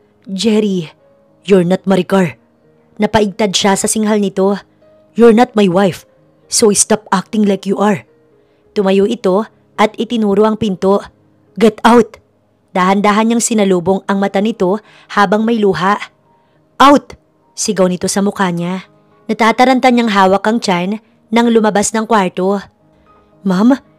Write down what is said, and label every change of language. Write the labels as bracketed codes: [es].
[en] "Jerry, you're not Maricar." [tl] Napaigtad siya sa singhal nito. [en] "You're not my wife, so stop acting like you are." [tl] Tumayo ito at itinuro ang pinto. [en] "Get out!" [tl] Dahan-dahan niyang sinalubong ang mata nito habang may luha. [en] "Out!" [tl] Sigaw nito sa mukha niya. Natataranta niyang hawak ang tiyan nang lumabas ng kwarto. "Ma'am?"